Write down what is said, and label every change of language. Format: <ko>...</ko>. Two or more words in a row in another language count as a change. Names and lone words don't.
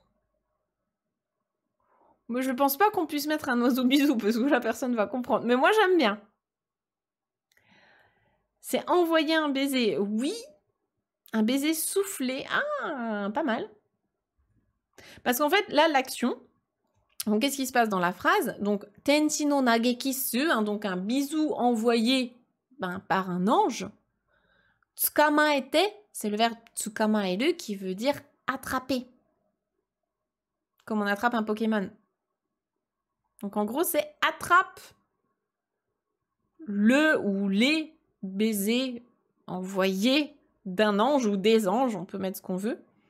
<fr>Moi, je pense pas qu'on puisse mettre un oiseau bisou parce que la personne va comprendre. Mais moi, j'aime bien. C'est envoyer un baiser. Oui. Un baiser soufflé. Ah, pas mal. Parce qu'en fait, là, l'action... Donc, qu'est-ce qui se passe dans la phrase? Donc,</fr> <ja>天使の投げキッス,</ja> <fr>hein, donc un bisou envoyé par un ange. Tsukamaete, c'est le verbe tsukamaeru qui veut dire attraper. Comme on attrape un Pokémon. Donc, en gros, c'est attrape le ou les baisers envoyés d'un ange ou des anges. On peut mettre ce qu'on veut.</fr>